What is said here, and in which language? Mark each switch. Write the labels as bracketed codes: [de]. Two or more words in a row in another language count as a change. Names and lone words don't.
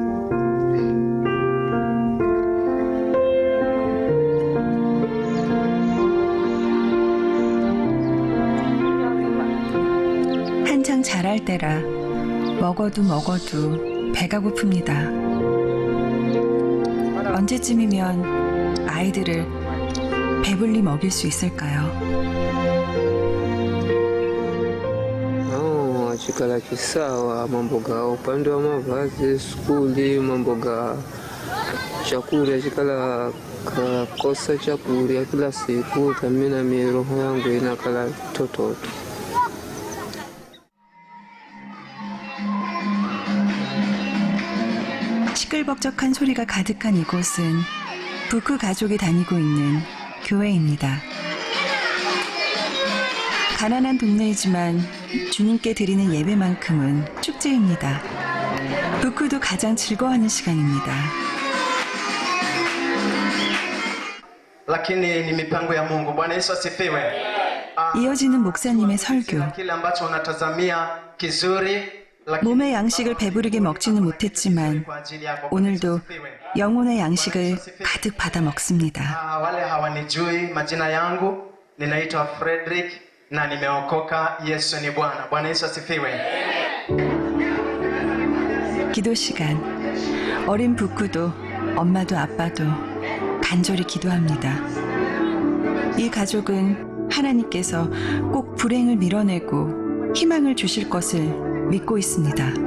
[ko] 한창 자랄 때라 먹어도 배가 고픕니다. 언제쯤이면 아이들을 배불리 먹일 수 있을까요? [sw] Chikala kisawa, mambo ga upande wa mavazi, skuli, mambo ga chakula, chikala kakosa chakula kila siku, kamina roho yangu inakala tototo. [ko] 시끌벅적한 소리가 가득한 이곳은 부크 가족이 다니고 있는 교회입니다. 가난한 동네이지만 주님께 드리는 예배만큼은 축제입니다. 부크도 가장 즐거워하는 시간입니다. [sw] Lakini ni mipango ya Mungu. Bwana Yesu asifiwe. [ko] 이어지는 목사님의 설교. [sw] Kile ambacho unatazamia kizuri [ko] 몸의 양식을 배부르게 먹지는 못했지만 오늘도 영혼의 양식을 가득 받아 먹습니다. [sw] wale hawanijui majina yangu ninaitwa Frederick na nimeokoka. Yesu ni Bwana. Bwana Yesu asifiwe. [ko] 기도 시간. 어린 부크도 엄마도 아빠도 간절히 기도합니다. 이 가족은 하나님께서 꼭 불행을 밀어내고 희망을 주실 것을 믿고 있습니다.